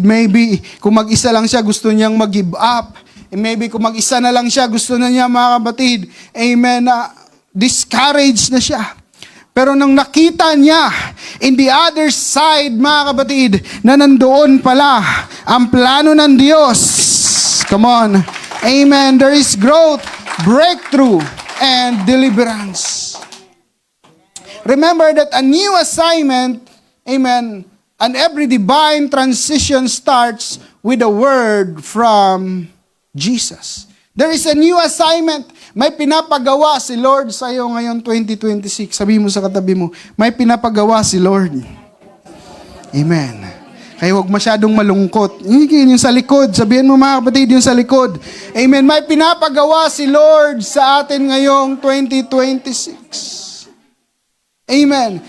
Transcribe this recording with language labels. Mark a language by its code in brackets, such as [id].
[tl] Maybe, kung mag-isa lang siya, gusto niyang mag-give up. Maybe, kung mag-isa na lang siya, gusto na niya, mga kapatid, amen, discouraged na siya. Pero nang nakita niya, [en] in the other side, [tl] mga kapatid, na nandoon pala ang plano ng Diyos. [en] Come on. Amen. There is growth, breakthrough, and deliverance. Remember that a new assignment, amen, and every divine transition starts with a word from Jesus. There is a new assignment. [tl] May pinapagawa si Lord sa iyo ngayon 2026. Sabi mo sa katabi mo, may pinapagawa si Lord. Amen. Kaya huwag masyadong malungkot. Yung sa likod, sabihin mo mga kapatid, yung sa likod. Amen. May pinapagawa si Lord sa atin ngayong 2026. Amen.